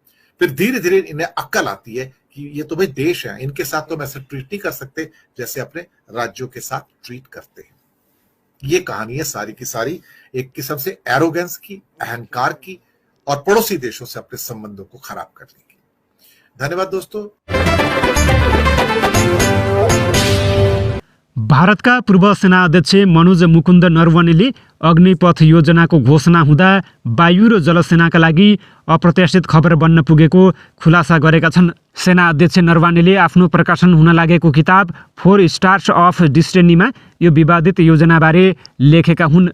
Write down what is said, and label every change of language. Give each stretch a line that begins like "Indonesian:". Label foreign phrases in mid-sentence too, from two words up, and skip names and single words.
Hindi: फिर धीरे धीरे इन्हें अक्ल आती है कि ये तो भाई देश है, इनके साथ तो हम ऐसे ट्रीट नहीं कर सकते जैसे अपने राज्यों के साथ ट्रीट करते हैं। ये कहानी है सारी की सारी एक किस्म से एरोगेंस की, अहंकार की, और पड़ोसी देशों से अपने संबंधों को खराब करने की। धन्यवाद दोस्तों।
Nepali: भारतका पूर्व सेना अध्यक्ष मनोज मुकुन्द नरवणेले अग्निपथ योजनाको घोषणा हुँदा वायु र जलसेनाका लागि अप्रत्याशित खबर बन्न पुगेको खुलासा गरेका छन्। सेना अध्यक्ष नरवणेले आफ्नो प्रकाशन हुन लागेको किताब 4 स्टार्स अफ डिस्टिनीमा यो विवादित योजनाबारे लेखेका हुन्।